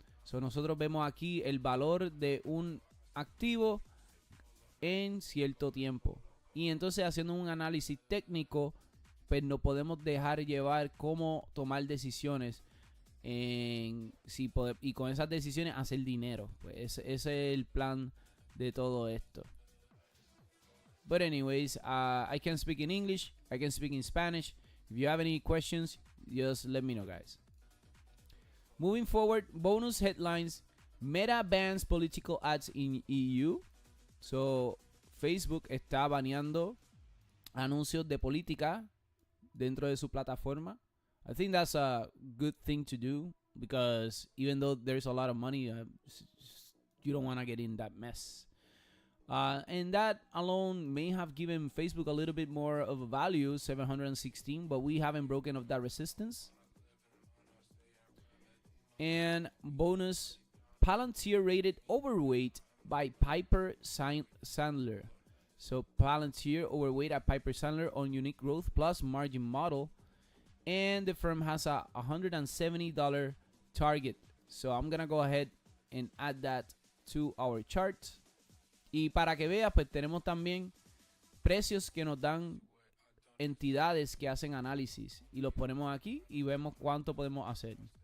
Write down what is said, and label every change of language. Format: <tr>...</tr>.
<es>So, nosotros vemos aquí el valor de un activo en cierto tiempo. Y entonces haciendo un análisis técnico, pues no podemos dejar llevar cómo tomar decisiones y con esas decisiones hacer dinero. Pues ese es el plan de todo esto.</es> <en>But anyways, I can speak in English, I can speak in Spanish. If you have any questions, just let me know, guys. Moving forward, bonus headlines. Meta bans political ads in EU. So,</en> <es>Facebook está baneando anuncios de política dentro de su plataforma.</es> <en>I think that's a good thing to do because even though there's a lot of money, you don't want to get in that mess. And that alone may have given Facebook a little bit more of a value, 716, but we haven't broken off that resistance. And bonus, Palantir rated overweight by Piper Sandler. So Palantir overweight at Piper Sandler on unique growth plus margin model. And the firm has a $170 target. So I'm going to go ahead and add that to our chart.</en> <es>Y para que veas, pues tenemos también precios que nos dan entidades que hacen análisis. Y los ponemos aquí y vemos cuánto podemos hacer.</es>